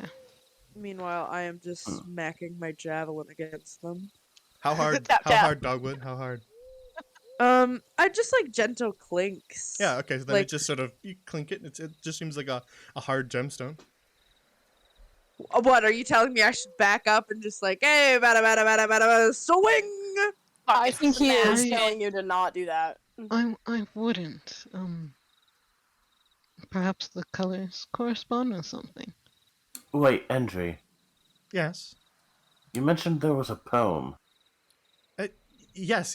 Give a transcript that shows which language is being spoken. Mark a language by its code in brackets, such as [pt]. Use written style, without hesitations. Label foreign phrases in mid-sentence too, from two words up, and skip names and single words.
[en] Meanwhile, I am just smacking my javelin against them. How hard? Tap, how tap. hard, Dogwood? How hard? I just like gentle clinks. Yeah. Okay. So then Like- it just sort of you clink it. It just seems like a hard gemstone. What are you telling me? I should back up and just like, hey, bada bada bada bada bada, swing. I think he is smash. telling you to not do that. I wouldn't. Perhaps the colors correspond with something. Wait, Andrey, Yes. you mentioned there was a poem. Yes.